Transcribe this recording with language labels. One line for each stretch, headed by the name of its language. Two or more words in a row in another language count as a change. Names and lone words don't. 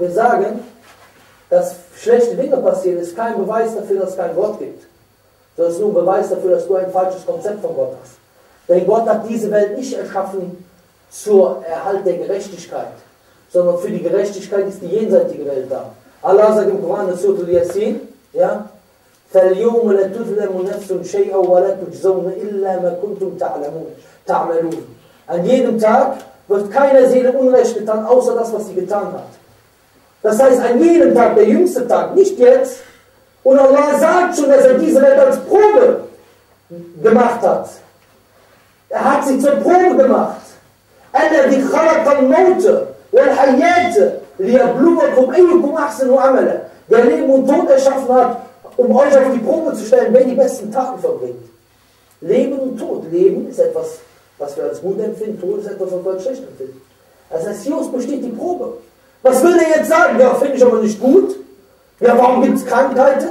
German: Wir sagen, dass schlechte Dinge passieren, ist kein Beweis dafür, dass es keinen Gott gibt. Das ist nur ein Beweis dafür, dass du ein falsches Konzept von Gott hast. Denn Gott hat diese Welt nicht erschaffen zur Erhalt der Gerechtigkeit, sondern für die Gerechtigkeit ist die jenseitige Welt da. Allah sagt im Koran, in Surah Al-Yasin, ja,
Arabic: فَالْيَوْمَ لَا تُظْلَمُ نَفْسٌ شَيْئًا وَلَا تُجْزَوْنَ إِلَّا مَا كُنْتُمْ تَعْمَلُونَ.
German: An jedem Tag wird keiner Seele Unrecht getan, außer das, was sie getan hat. Das heißt, an jedem Tag, der jüngste Tag, nicht jetzt. Und Allah sagt schon, dass er diese Welt als Probe gemacht hat. Er hat sie zur Probe gemacht.
Arabic: الَّذِي خَلَقَ الْمَوْتَ وَالْحَيَاةَ لِيَبْلُوَكُمْ أَيُّكُمْ أَحْسَنُ عَمَلًا.
German: Der Leben und Tod erschaffen hat, um euch auf die Probe zu stellen, wer die besten Taten verbringt. Leben und Tod. Leben ist etwas, was wir als gut empfinden, Tod ist etwas, was wir als schlecht empfinden. Das heißt, hier besteht die Probe. Was will er jetzt sagen? Ja, finde ich aber nicht gut. Ja, warum gibt es Krankheiten?